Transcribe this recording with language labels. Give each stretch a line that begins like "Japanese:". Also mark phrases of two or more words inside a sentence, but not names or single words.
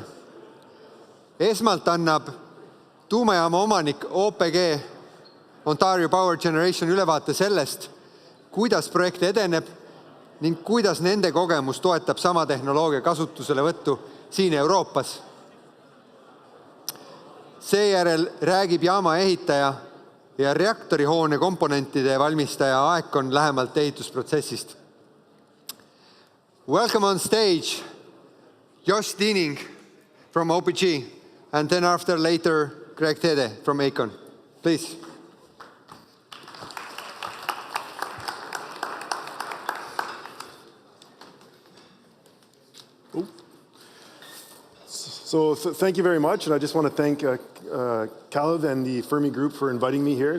Estonian: Esmalt annab tuumajaama omanik OPG Ontario Power Generation ülevaate sellest, kuidas projekt edeneb ning kuidas nende kogemus toetab sama tehnoloogia kasutusele võttu siin Euroopas. Seejärel räägib jaama ehitaja ja reaktorihoone komponentide valmistaja Aekon lähemalt ehitusprotsessist.
English: Welcome on stage, Josh Diening from OPG, and then after later, Greg Tede from Aekon. Please. So thank you very much, and I just want to thank Kalev and the Fermi Group for inviting me here.